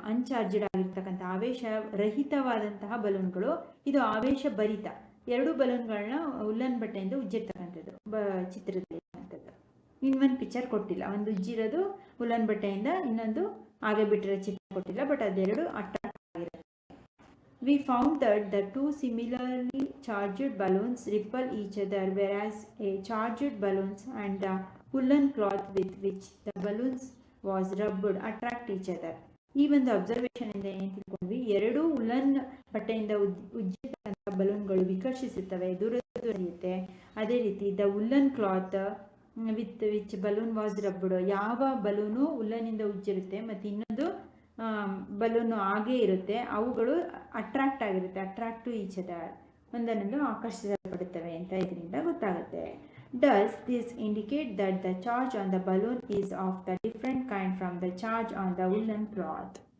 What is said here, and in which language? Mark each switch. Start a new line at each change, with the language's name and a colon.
Kannada: ಅನ್ಚಾರ್ಜಡ್ ಆಗಿರ್ತಕ್ಕಂಥ ಆವೇಶ ರಹಿತವಾದಂತಹ ಬಲೂನ್ಗಳು. ಇದು ಆವೇಶ ಭರಿತ, ಎರಡು ಬಲೂನ್ಗಳನ್ನ ಉಲ್ಲನ್ ಬಟ್ಟೆಯಿಂದ ಉಜ್ಜಿರ್ತಕ್ಕಂಥದ್ದು ಚಿತ್ರದಲ್ಲಿ ಇರುವಂಥದ್ದು. ಇನ್ನೊಂದು ಪಿಕ್ಚರ್ ಕೊಟ್ಟಿಲ್ಲ, ಒಂದು ಉಜ್ಜಿರೋದು ಉಲ್ಲನ್ ಬಟ್ಟೆಯಿಂದ, ಇನ್ನೊಂದು ಹಾಗೆ ಬಿಟ್ಟಿರೋ ಚಿತ್ರ ಕೊಟ್ಟಿಲ್ಲ, ಬಟ್ ಅದೆರಡು ಅಟ್ರಾಕ್ಟ್ ಆಗಿರುತ್ತೆ.
English: We found that the two similarly charged balloons repel each other, whereas a charged balloons and the woolen cloth with which the balloons was rubbed attract each other.
Kannada: ಈ ಒಂದು observation ಇಂದ ಏನು ತಿಳ್ಕೊಂಡ್ವಿ, ಎರಡು woollen ಬಟ್ಟೆಯಿಂದ ಉಜ್ಜಿರ್ತಕ್ಕಂಥ ಬಲೂನ್ಗಳು ವಿಕರ್ಷಿಸುತ್ತವೆ, ದೂರದಲ್ಲಿರುತ್ತೆ. ಅದೇ ರೀತಿ
English: the woollen cloth with which balloon was rubbed,
Kannada: ಯಾವ ಬಲೂನು ಉಲ್ಲನಿಂದ ಉಜ್ಜಿರುತ್ತೆ ಮತ್ತು ಇನ್ನೊಂದು ಬಲೂನು ಹಾಗೇ ಇರುತ್ತೆ, ಅವುಗಳು ಅಟ್ರಾಕ್ಟ್ ಆಗಿರುತ್ತೆ,
English: attract to each other,
Kannada: ಒಂದನ್ನೊಂದು ಆಕರ್ಷಿಸಲ್ಪಡುತ್ತವೆ ಅಂತ ಇದರಿಂದ ಗೊತ್ತಾಗುತ್ತೆ.
English: Does this indicate that the charge on the balloon is of the different kind from the charge on the woolen cloth?